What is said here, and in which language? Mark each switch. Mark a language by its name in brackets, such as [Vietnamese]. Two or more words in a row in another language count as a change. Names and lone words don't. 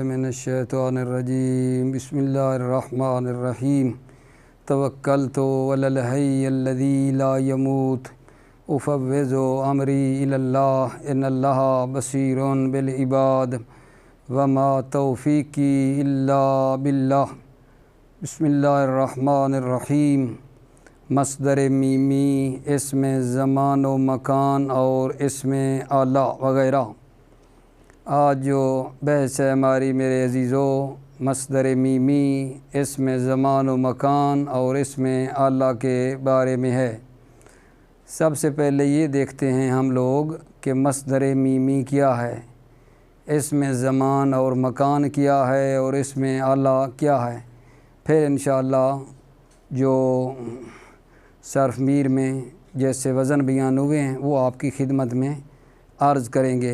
[Arabic] الشیطان الرجیم بسم اللہ الرحمن الرحیم توکلت علی الحی الذی لا یموت افوض امری الی اللہ ان اللہ بصیر بالعباد وما توفیقی الا باللہ۔ بسم اللہ الرحمن الرحیم۔ [Urdu] مصدر میمی اسم زمان و مکان اور اسم اعلیٰ وغیرہ۔ آج جو بحث ہے ہماری میرے عزیزو، مصدر میمی اسم زمان و مکان اور اسم اعلیٰ کے بارے میں ہے۔ سب سے پہلے یہ دیکھتے ہیں ہم لوگ کہ مصدر میمی کیا ہے، اسم زمان اور مکان کیا ہے اور اسم اعلیٰ کیا ہے۔ پھر انشاءاللہ جو صرف میر میں جیسے وزن بیان ہوئے ہیں وہ آپ کی خدمت میں عرض کریں گے۔